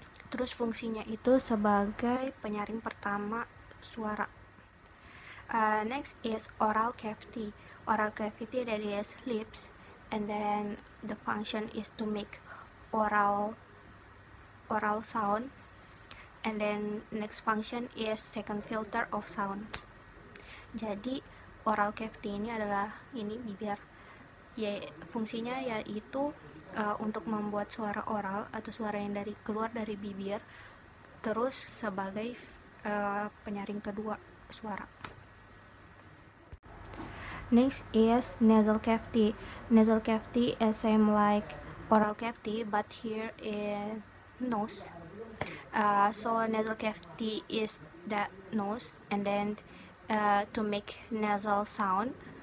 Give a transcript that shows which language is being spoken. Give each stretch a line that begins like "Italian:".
Indonesian: Terus fungsinya itu sebagai penyaring pertama suara.
English: Next is oral cavity. Oral cavity, that is lips, and then the function is to make oral sound, and then next function is second filter of sound.
Indonesian: Jadi oral cavity ini adalah bibir. Fungsinya yaitu untuk membuat suara oral atau suara yang keluar dari bibir, terus sebagai penyaring kedua suara.
English: Next is nasal cavity. Nasal cavity is same like oral cavity, but here is nose. So nasal cavity is the nose, and then to make nasal sound.